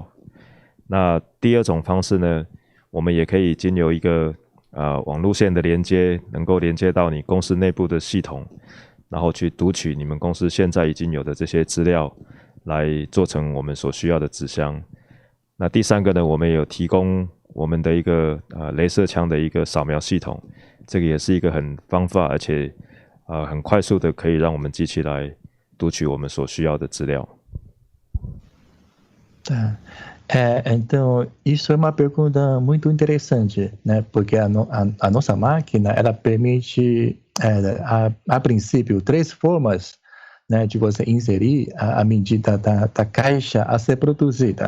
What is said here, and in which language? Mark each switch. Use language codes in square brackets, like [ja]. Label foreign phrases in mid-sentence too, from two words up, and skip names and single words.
[zh] 那第二种方式呢，我们也可以经由一个网路线的连接，能够连接到你公司内部的系统，然后去读取你们公司现在已经有的这些资料，来做成我们所需要的纸箱。那第三个呢，我们也有提供我们的一个雷射枪的一个扫描系统，这个也是一个很方法而且很快速的可以让我们机器来读取我们所需要的资料。 [pt] Tá. Então, isso é uma pergunta muito interessante, né? Porque a nossa máquina, ela permite, a princípio, 3 formas, né, de você inserir a medida da caixa a ser produzida.